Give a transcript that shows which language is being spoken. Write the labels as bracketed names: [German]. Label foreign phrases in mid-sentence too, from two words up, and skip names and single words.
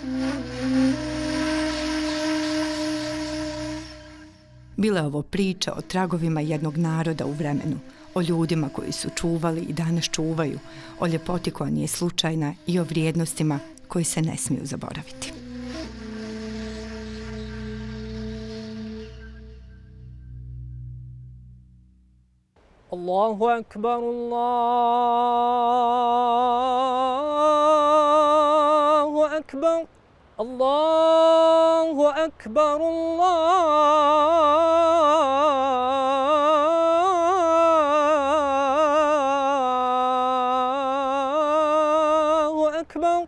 [Bosnian] Bila je ovo priča o tragovima jednog naroda u vremenu, o ljudima koji su čuvali i danas čuvaju, o ljepoti koja nije slučajna i o vrijednostima koji se ne smiju zaboraviti. [Arabic] الله أكبر، الله أكبر، الله أكبر، الله أكبر.